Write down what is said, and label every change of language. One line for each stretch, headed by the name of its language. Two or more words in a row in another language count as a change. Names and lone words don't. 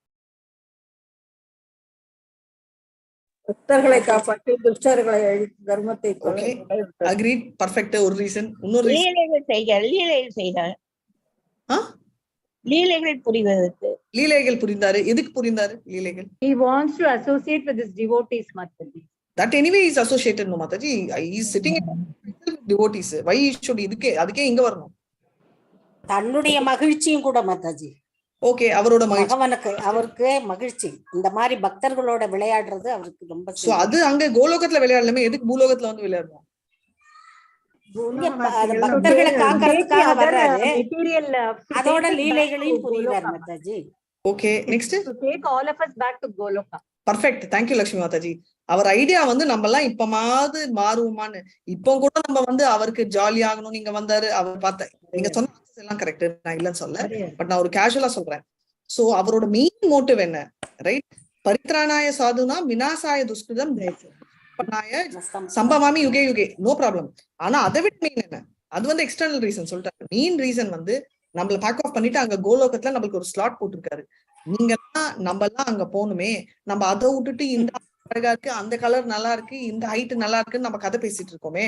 Tamil: பக்தர்களை காப்பாற்றி துஷ்டர்களை தர்மத்தை
English: agreed, perfect.
Tamil: ஒரு ரீசன், இன்னொரு லீலைகள் புரிவதற்கு. லீலைகள் புரிந்தாரு. எதுக்கு புரிந்தாரு லீலைகள்?
English: He wants to associate with his devotees, Mataji. That anyway is associated, no Mataji. He is sitting with devotees. Why should
Tamil: அதுக்கே இங்க வரணும்? தன்னுடைய மகிழ்ச்சியும் கூட மாதாஜி. ஓகே, அவரோட பகவானுக்கு அவருக்கு மகிழ்ச்சி. இந்த மாதிரி பக்தர்களோட விளையாடுறது அவருக்கு ரொம்ப. சோ அது அங்க கோலோகத்துல விளையாடலாமே, எதுக்கு பூலோகத்துல வந்து விளையாடணும்? பக்தர்களை காக்கிறதுக்காக வர்றாரு. அதோட அதோட லீலைகளையும் புரியுறாரு மாதாஜி. ஓகே, நெக்ஸ்ட்.
English: Take all of us back to Goloka. perfect, thank you
Tamil: லட்சுமி மாதாஜி. அவர் ஐடியா வந்து நம்ம எல்லாம் இப்பமாவது மாறுவோமான்னு. இப்போ கூட நம்ம வந்து அவருக்கு ஜாலி ஆகணும். நீங்க வந்தாரு, அவர் பார்த்த நீங்க சொன்ன எல்லாம் கரெக்ட், நான் இல்லைன்னு சொல்ல, பட் நான் ஒரு கேஷுவலா சொல்றேன். சோ அவரோட
English: main motive
Tamil: என்ன, ரைட்?
Sanskrit: परित्राणाय साधूनां विनाशाय दुष्कृताम् सम्भवामि युगे युगे,
English: no problem.
Tamil: ஆனா அதை விட மெயின் என்ன, அது வந்து
English: external reason
Tamil: சொல்லிட்டாரு.
English: main reason
Tamil: வந்து நம்மள
English: pack off
Tamil: பண்ணிட்டு அங்க கோலோகத்துல நம்மளுக்கு ஒரு ஸ்லாட் போட்டிருக்காரு. நீங்க நம்ம எல்லாம் அங்க போகணுமே, நம்ம அதை விட்டுட்டு இந்த அழகா இருக்கு, அந்த கலர் நல்லா இருக்கு, இந்த ஹைட் நல்லா இருக்குன்னு நம்ம கதை பேசிட்டு இருக்கோமே.